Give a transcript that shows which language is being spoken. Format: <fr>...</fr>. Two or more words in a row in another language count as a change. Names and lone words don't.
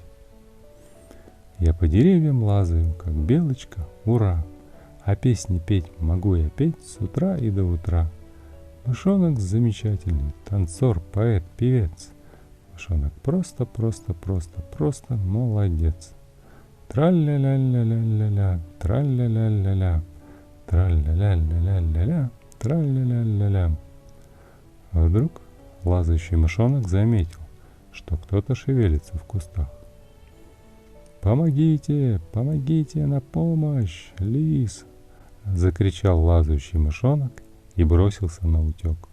<ru>«Я по деревьям лазаю, как белочка, ура! А песни петь могу я петь с утра и до утра. Мышонок замечательный, танцор, поэт, певец. Мышонок просто молодец. Тра-ля-ля-ля-ля-ля-ля, тра-ля-ля-ля-ля, тра-ля-ля-ля-ля-ля, тра-ля-ля-ля-ля». А вдруг лазающий мышонок заметил, что кто-то шевелится в кустах. «Помогите, помогите, на помощь, Лис!» — закричал лазающий мышонок и бросился на утек.</ru>